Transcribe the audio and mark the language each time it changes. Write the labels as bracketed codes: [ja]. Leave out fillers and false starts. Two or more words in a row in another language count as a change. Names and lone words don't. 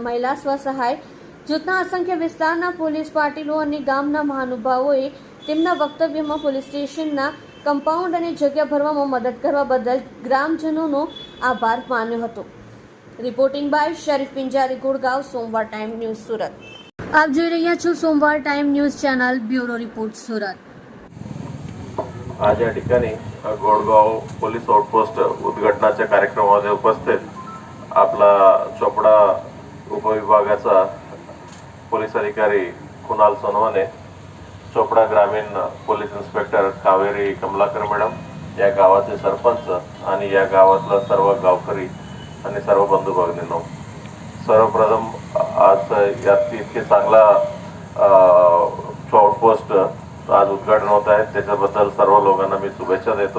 [gu] મહિલા સ્વસહાય જૂથના અસંખ્ય વિસ્તારના પોલીસ પાટીલો અને ગામના મહાનુભાવોએ તેમના વક્તવ્યમાં પોલીસ સ્ટેશનના કમ્પાઉન્ડ અને જગ્યા ભરવામાં મદદ કરવા બદલ ગ્રામજનોનો આભાર માન્યો હતો। [en] reporting by [gu] શરીફ પિંજારી, ગુડગાંવ, સોમવાર ટાઈમ ન્યૂઝ, સુરત। આપ જોઈ રહ્યા છો સોમવાર ટાઈમ ન્યૂઝ चॅनल, [en] bureau report, [gu] सुरत। [mr] आज या ठिकाणी गोडगाव पोलीस आउटपोस्ट उद्घाटनाच्या कार्यक्रमामध्ये उपस्थित आपला चोपडा उपविभागाचा पोलीस अधिकारी कुणाल सोनवणे, चोपडा ग्रामीण पोलीस इन्स्पेक्टर कावेरी कमलाकर मॅडम, या गावाचे सरपंच आणि या गावातला सर्व गावकरी आणि सर्व बंधू भगिनींनो, सर्वप्रथम आज यात इतके चांगला आउटपोस्ट आज उद्घाटन होत आहे त्याच्याबद्दल सर्व लोकांना मी शुभेच्छा देतो।